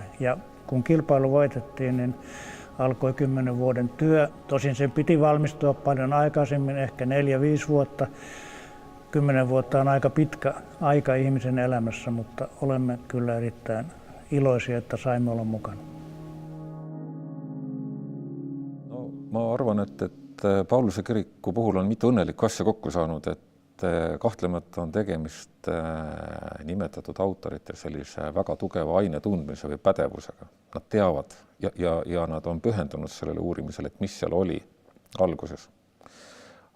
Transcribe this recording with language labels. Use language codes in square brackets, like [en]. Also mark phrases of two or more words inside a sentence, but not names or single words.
[fi] Ja kun kilpailu voitettiin, niin alkoi 10 vuoden työ. Tosin sen piti valmistua paljon aikaisemmin, ehkä 4-5 vuotta. 10 vuotta on aika pitkä aika ihmisen elämässä, mutta olemme kyllä erittäin iloisia, että saimme olla mukana. [et] No, ma arvan, et Pauluse kiriku puhul on mitu õnnelikku asja kokku saanud, et kahtlemata on tegemist nimetatud autorite sellise väga tugeva aine tundmise või pädevusega. Nad teavad ja nad on pühendunud sellele uurimisele, et mis seal oli alguses.